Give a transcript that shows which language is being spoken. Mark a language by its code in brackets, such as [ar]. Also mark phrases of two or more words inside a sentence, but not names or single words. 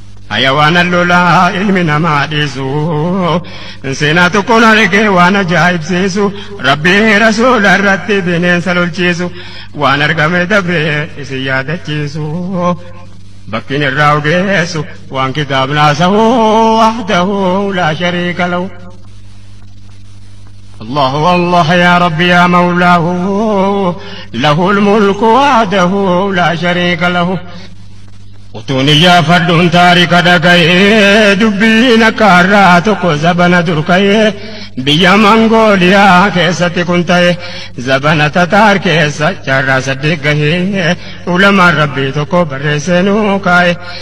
[om] Hayawaan allolaa ilmi namaa dhiisu, seenaa tokkoon argee waan ajaa'ibsiisu, Rabbii Rasuula irratti bineensa lolchiisu, waan argame dabree isin yaadachiisu. Bakkiin irraa ogeessu, waan kitaabnaa sa'uu, [ar] وحده لا شريك له. الله الله يا رب يا مولاه، له الملك وحده لا شريك له. [om] Utuun iyyaafadhuun taarika dhaga'ee, dubbiin akka har'aa tokko zabana dur ka'ee, biyya Mangooliyaa keessatti kun ta'e, zabana Tataar keessa jaarraa saddeet gahee, ulamaan Rabbii tokko barreessee nuu kaa'e.